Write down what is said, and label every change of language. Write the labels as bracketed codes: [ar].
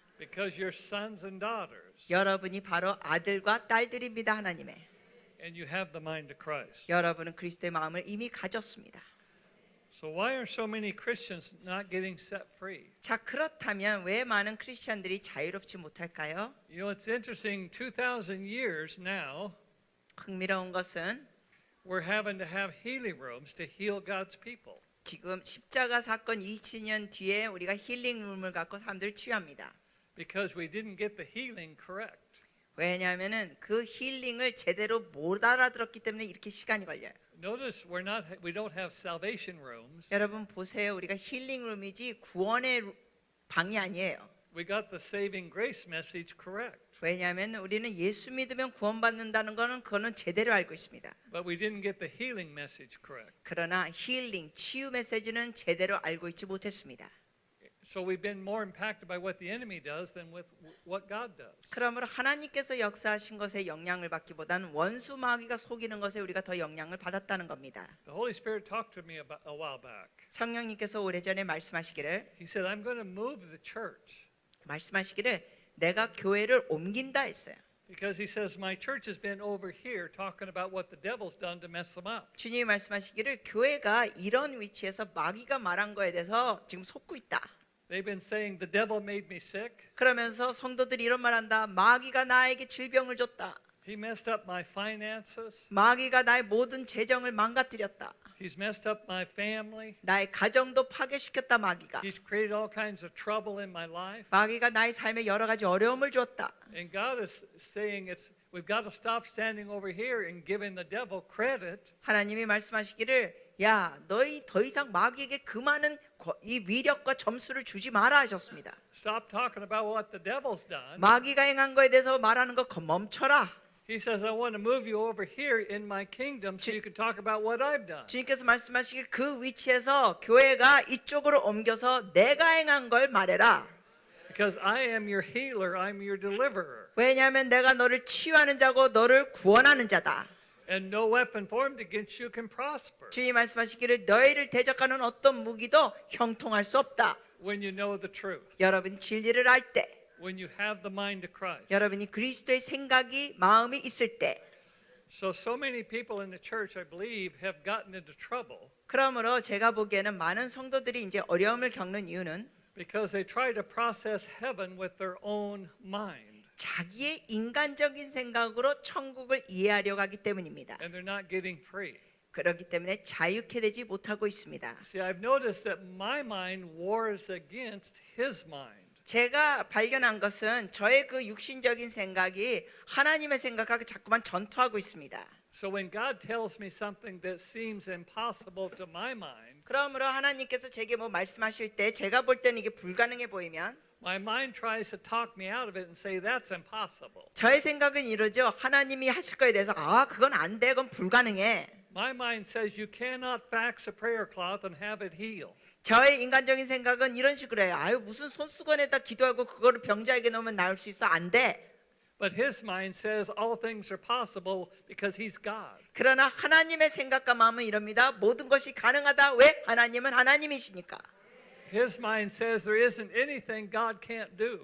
[en] Because you're sons and daughters, [ko] 여러분이 바로 아들과 딸들입니다. 하나님의. [en] and you have the mind of Christ. [ko] 여러분은 그리스도의 마음을 이미 가졌습니다. [en] So why are so many Christians not getting set free? [ko] 자, 그렇다면 왜 많은 크리스천들이 자유롭지 못할까요? [en] You know, it's interesting, 2,000 years now, [ko] 흥미로운 것은 [en] we're having to have healing rooms to heal God's people. [ko] 지금 십자가 사건 2000년 뒤에 우리가 힐링룸을 갖고 사람들을 치유합니다. [en] Because we didn't get the healing correct. [ko] 왜냐하면은 그 힐링을 제대로 못 알아들었기 때문에 이렇게 시간이 걸려요. [en] Notice we don't have salvation rooms. [ko] 여러분 보세요. 우리가 힐링룸이지 구원의 방이 아니에요. [en] We got the saving grace message correct. [ko] 왜냐하면 우리는 예수 믿으면 구원받는다는 거는 그거는 제대로 알고 있습니다. [en] But we didn't get the healing message correct. [ko] 그러나 힐링, 치유 메시지는 제대로 알고 있지 못했습니다. [en] So we've been more impacted by what the enemy does than with what God does. [ko] 그러므로 하나님께서 역사하신 것에 영향을 받기보다는 원수 마귀가 속이는 것에 우리가 더 영향을 받았다는 겁니다. [en] The Holy Spirit talked to me about a while back. [ko] 성령님께서 오래전에 말씀하시기를 [en] He said, I'm going to move the church. [ko] 내가 교회를 옮긴다 했어요. [en] Because he says, my church has been over here talking about what the devil's done to mess them up. [ko] 주님이 말씀하시기를 교회가 이런 위치에서 마귀가 말한 거에 대해서 지금 속고 있다. [en] They've been saying the devil made me sick. [ko] 그러면서 성도들이 이런 말한다. 마귀가 나에게 질병을 줬다. [en] He messed up my finances. [ko] 마귀가 나의 모든 재정을 망가뜨렸다. [en] He's messed up my family. [ko] 나의 가정도 파괴시켰다 마귀가. [en] He's created all kinds of trouble in my life. [ko] 마귀가 나의 삶에 여러 가지 어려움을 주었다. [en] And God is saying we've got to stop standing over here and giving the devil credit. [ko] 하나님이 말씀하시기를 야, 너희 더 이상 마귀에게 그 많은 이 위력과 점수를 주지 마라 하셨습니다. [en] Stop talking about what the devil's done. [ko] 마귀가 행한 거에 대해서 말하는 거 멈춰라. [en] He says, I want to move you over here in my kingdom so you can talk about what I've done. [ko] 주님께서 말씀하시길 그 위치에서 교회가 이쪽으로 옮겨서 내가 행한 걸 말해라. [en] Because I am your healer, I'm your deliverer. [ko] 왜냐하면 내가 너를 치유하는 자고 너를 구원하는 자다. [en] And no weapon formed against you can prosper [ko] 주님 말씀하시기를 너희를 대적하는 어떤 무기도 형통할 수 없다. [en] when you know the truth, [ko] 여러분이 진리를 알 때, [en] when you have the mind of Christ. [ko] 여러분이 그리스도의 생각이 마음이 있을 때, [en] So many people in the church, I believe, have gotten into trouble [ko] 그러므로 제가 보기에는 많은 성도들이 이제 어려움을 겪는 이유는 [en] because they try to process heaven with their own mind. [ko] 자기의 인간적인 생각으로 천국을 이해하려고 하기 때문입니다. [en] And they're not getting free. [ko] 그렇기 때문에 자유케 되지 못하고 있습니다. [en] See, I've noticed that my mind wars against his mind. [ko] 제가 발견한 것은 저의 그 육신적인 생각이 하나님의 생각하고 자꾸만 전투하고 있습니다. [en] So when God tells me something that seems impossible to my mind, [ko] 그러므로 하나님께서 제게 뭐 말씀하실 때 제가 볼 때는 이게 불가능해 보이면 [en] my mind tries to talk me out of it and say that's impossible. [ko] 저의 생각은 이러죠. 하나님이 하실 거에 대해서 그건 안 돼. 그건 불가능해. [en] My mind says you cannot fax a prayer cloth and have it heal. [ko] 저의 인간적인 생각은 이런 식으로 해요. 무슨 손수건에다 기도하고 그거를 병자에게 넣으면 나을 수 있어? 안 돼. [en] But his mind says all things are possible because he's God. [ko] 그러나 하나님의 생각과 마음은 이럽니다. 모든 것이 가능하다. 왜? 하나님은 하나님이시니까. [en] His mind says there isn't anything God can't do.